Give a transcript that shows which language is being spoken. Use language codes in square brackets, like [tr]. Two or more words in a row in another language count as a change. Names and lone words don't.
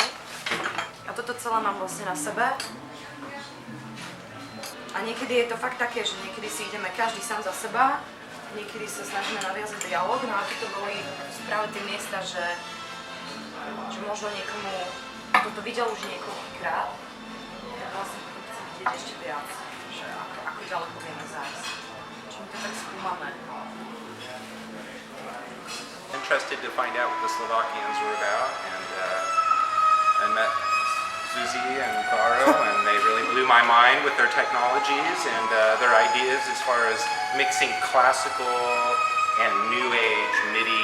[sk] A toto celé mám vlastne na sebe. A niekedy je to fakt také, že niekedy si ideme každý sám za seba, niekedy sa snažíme naviazať dialog, no a toto boli práve tie miesta, že možno niekomu toto videl už niekoľkokrát, tak vlastne potom chcem vidieť ešte viac, že ako ďaleko vieme zájsť. Čo mi to tak skúmame. [en] Interested to find out what the Slovakians were about, and I met Suzy and Garo, and they really blew my mind with their technologies and their ideas as far as mixing classical and new age MIDI.